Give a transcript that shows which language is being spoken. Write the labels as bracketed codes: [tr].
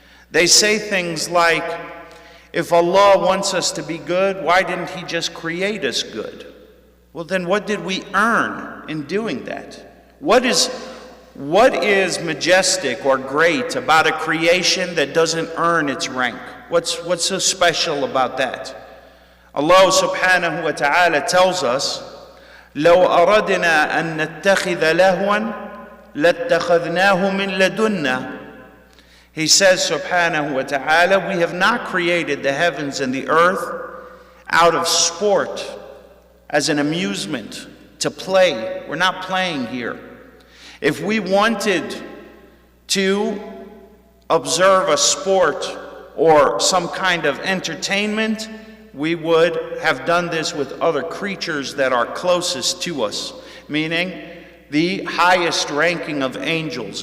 [en] They say things like, if Allah wants us to be good, why didn't he just create us good? Well, then what did we earn in doing that? What is majestic or great about a creation that doesn't earn its rank? What's so special about that? Allah subhanahu wa ta'ala tells us, [ar] لو أردنا أن نتخذ لهوا لاتخذناه من لدنا. [en] He says subhanahu wa ta'ala, we have not created the heavens and the earth out of sport, as an amusement, to play. We're not playing here. If we wanted to observe a sport or some kind of entertainment, we would have done this with other creatures that are closest to us, meaning the highest ranking of angels.